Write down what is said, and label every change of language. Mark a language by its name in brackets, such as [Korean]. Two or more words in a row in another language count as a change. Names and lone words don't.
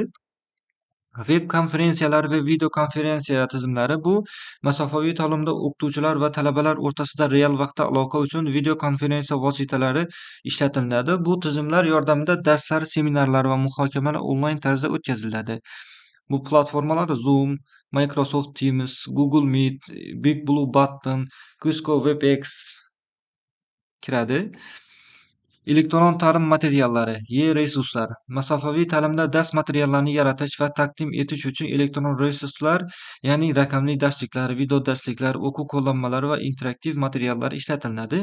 [Uzbek] Veb konferensiyalar va video konferensiya tizimlari bu masofaviy ta'limda o'qituvchilar va talabalar o'rtasida real vaqtda aloqa uchun video konferensiya vositalari ishlatiladi. Bu tizimlar yordamida darslar, seminarlar va muhokamalar onlayn tarzda o'tkaziladi. Bu platformalar Zoom, Microsoft Teams, Google Meet, Big Blue Button, Cisco WebEx kiradi. Elektron ta'lim materiallari, e-resurslar. Masofaviy ta'limda dars materiallarini yaratish va taqdim etish uchun elektron resurslar, ya'ni raqamli darsliklar, video darsliklar, o'quv qo'llanmalari va interaktiv materiallar ishlatiladi.